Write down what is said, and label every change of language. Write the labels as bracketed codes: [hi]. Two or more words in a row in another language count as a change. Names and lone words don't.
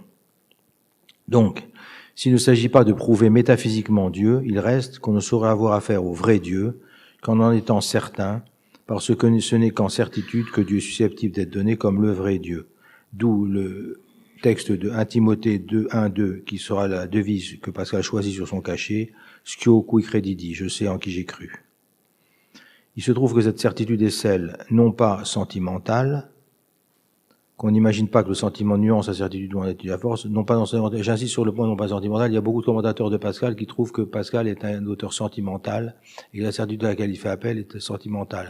[fr] Donc, s'il ne s'agit pas de prouver métaphysiquement Dieu, il reste qu'on ne saurait avoir affaire au vrai Dieu qu'en en étant certain, parce que ce n'est qu'en certitude que Dieu est susceptible d'être donné comme le vrai Dieu. D'où le texte de 1 Timothée 2.1.2 qui sera la devise que Pascal choisit sur son cachet, « [la] Scio cui credidi », [fr] je sais en qui j'ai cru. Il se trouve que cette certitude est celle, non pas sentimentale, qu'on n'imagine pas que le sentiment nuance la certitude ou en étude à force, non pas j'insiste sur le point non pas sentimental, il y a beaucoup de commentateurs de Pascal qui trouvent que Pascal est un auteur sentimental et que la certitude à laquelle il fait appel est sentimentale.